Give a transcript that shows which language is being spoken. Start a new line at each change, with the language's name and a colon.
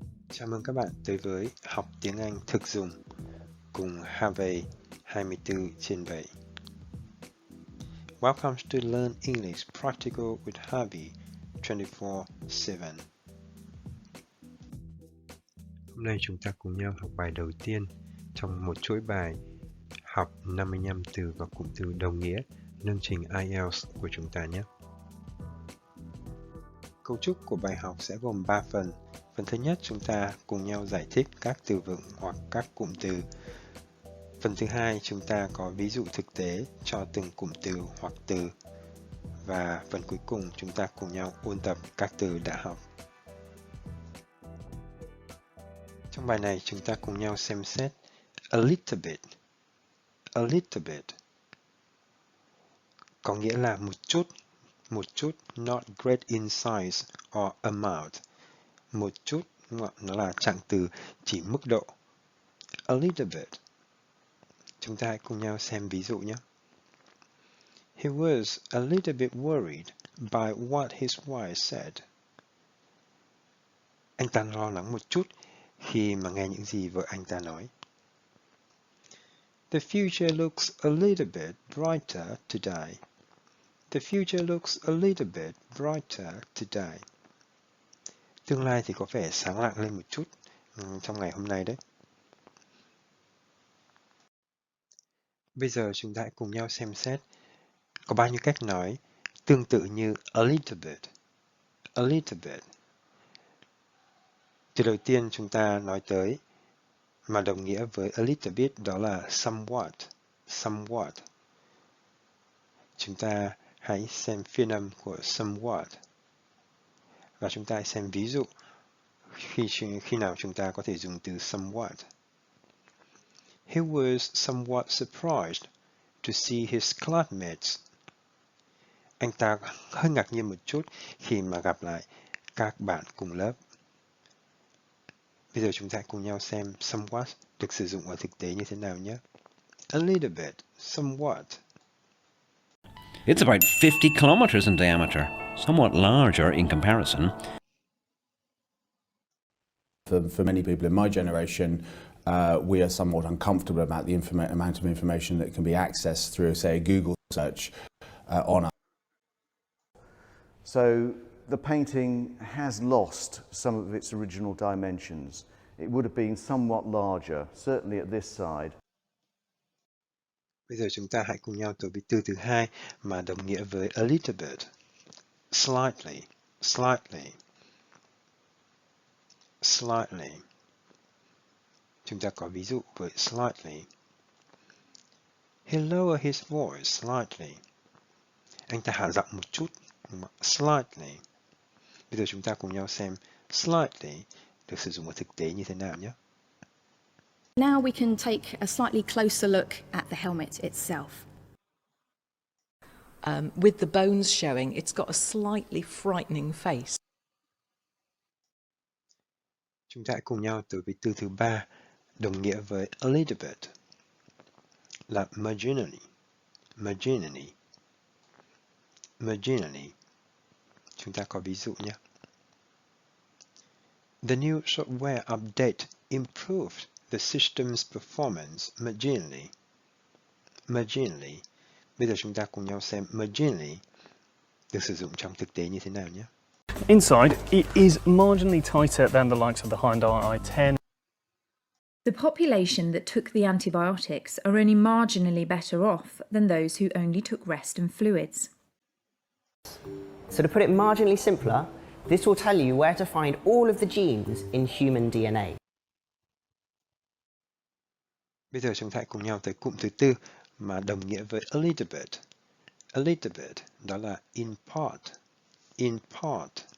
Vietnamese: Chào mừng các bạn tới với học tiếng Anh thực dụng cùng Harvey 24/7.
English: Welcome to Learn English Practical with Harvey 24/7.
Vietnamese: Hôm nay chúng ta cùng nhau học bài đầu tiên trong một chuỗi bài học 55 từ và cụm từ đồng nghĩa nâng trình IELTS của chúng ta nhé. Cấu trúc của bài học sẽ gồm 3 phần. Phần thứ nhất, chúng ta cùng nhau giải thích các từ vựng hoặc các cụm từ. Phần thứ hai, chúng ta có ví dụ thực tế cho từng cụm từ hoặc từ. Và phần cuối cùng, chúng ta cùng nhau ôn tập các từ đã học. Trong bài này, chúng ta cùng nhau xem xét a little bit.
English: A little bit
Vietnamese: có nghĩa là một chút,
English: not great in size or amount.
Vietnamese: Một chút, nó là trạng từ chỉ mức độ. A little bit. Chúng ta hãy cùng nhau xem ví dụ nhé.
English: He was a little bit worried by what his wife said.
Vietnamese: Anh ta lo lắng một chút khi mà nghe những gì vợ anh ta nói.
English: The future looks a little bit brighter today. The future looks a little bit brighter today.
Vietnamese: Tương lai thì có vẻ sáng lạng lên một chút trong ngày hôm nay đấy. Bây giờ chúng ta hãy cùng nhau xem xét có bao nhiêu cách nói tương tự như a little bit. A little bit. Từ đầu tiên chúng ta nói tới mà đồng nghĩa với a little bit đó là somewhat. Somewhat. Chúng ta hãy xem phiên âm của somewhat. Và chúng ta hãy xem ví dụ khi nào chúng ta có thể dùng từ somewhat.
English: He was somewhat surprised to see his classmates.
Vietnamese: Anh ta hơi ngạc nhiên một chút khi mà gặp lại các bạn cùng lớp. Bây giờ chúng ta cùng nhau xem somewhat được sử dụng ở thực tế như thế nào nhé.
English: A little bit, somewhat. It's about 50 kilometers in diameter, somewhat larger in comparison. For many people in my generation, we are somewhat uncomfortable about the amount of information that can be accessed through, say, a Google search on us. So the painting has lost some of its original dimensions. It would have been somewhat larger, certainly at this side.
Vietnamese: Bây giờ chúng ta hãy cùng nhau tới với từ thứ hai mà đồng nghĩa với a little bit.
English: Slightly, slightly, slightly.
Vietnamese: Chúng ta có ví dụ với slightly.
English: He lowered his voice slightly.
Vietnamese: Anh ta hạ giọng một chút. Slightly. Bây giờ chúng ta cùng nhau xem slightly được sử dụng ở thực tế như thế nào nhé.
English: Now we can take a slightly closer look at the helmet itself. With the bones showing, it's got a slightly frightening face.
Vietnamese: Chúng ta hãy cùng nhau tới với từ thứ ba đồng nghĩa với a little bit là marginally. Marginally. Marginally. Chúng ta có ví dụ nhé.
English: The new software update improved the system's performance marginally. Marginally.
Vietnamese: Bây giờ chúng ta cùng nhau xem marginally được sử dụng trong thực tế như thế nào nhé.
English: Inside, it is marginally tighter than the likes of the Hyundai i10. The population that took the antibiotics are only marginally better off than those who only took rest and fluids. So to put it marginally simpler, this will tell you where to find all of the genes in human DNA.
Vietnamese: Bây giờ chúng ta hãy cùng nhau tới cụm thứ tư mà đồng nghĩa với a little bit.
English: A little bit,
Vietnamese: đó là
English: in part. In part.